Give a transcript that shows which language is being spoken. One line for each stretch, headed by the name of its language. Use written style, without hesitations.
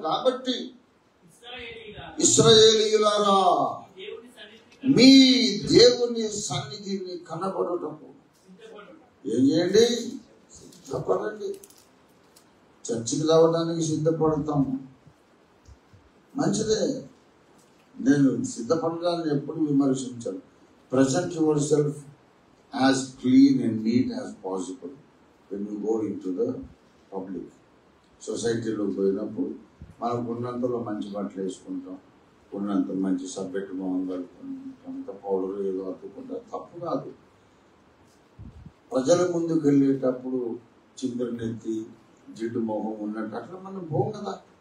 Telugu: కాబట్టి ఇశ్రాయేలీయులారా, మీ దేవుని సన్నిధిని కనబడుటకు ఏం చేయండి? సిద్ధపడండి. చర్చికి రావడానికి సిద్ధపడతాము, మంచిదే. నేను సిద్ధపడడాన్ని ఎప్పుడు విమర్శించాను.
English: Present yourself as clean and neat as possible when you go into the public.
Telugu: సొసైటీలో పోయినప్పుడు మనకు ఉన్నంతలో మంచి బట్టలు వేసుకుంటాం, ఉన్నంత మంచి సబ్జెక్ట్ మొహం కలుపుకుంటాం, అంత పౌడర్ ఏదో అతుకుంటాం, తప్పు కాదు. ప్రజల ముందుకు వెళ్ళేటప్పుడు చింతలు నెత్తి జిడ్డు మొహం ఉన్నట్టు అట్లా మనం పోం కదా.